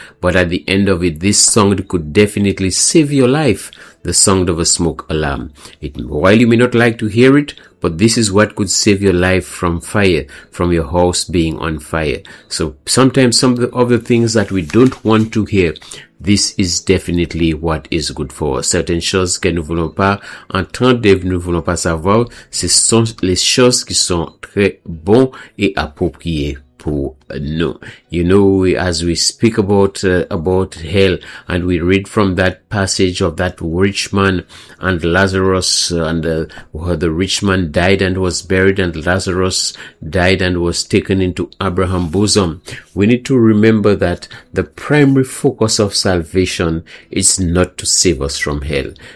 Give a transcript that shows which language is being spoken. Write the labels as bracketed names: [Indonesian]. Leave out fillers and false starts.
[English] But at the end of it, this song could definitely save your life. The song of a smoke alarm. While you may not like to hear it, but this is what could save your life from fire, from your house being on fire. So sometimes some of the other things that we don't want to hear, this is definitely what is good for us. [French] Certaines choses que nous voulons pas entendre, nous voulons pas savoir, ce sont les choses qui sont très bonnes et appropriées. [English] You know, as we speak about hell, and we read from that passage of that rich man and Lazarus, and where the rich man died and was buried, and Lazarus died and was taken into Abraham's bosom, we need to remember that the primary focus of salvation is not to save us from hell.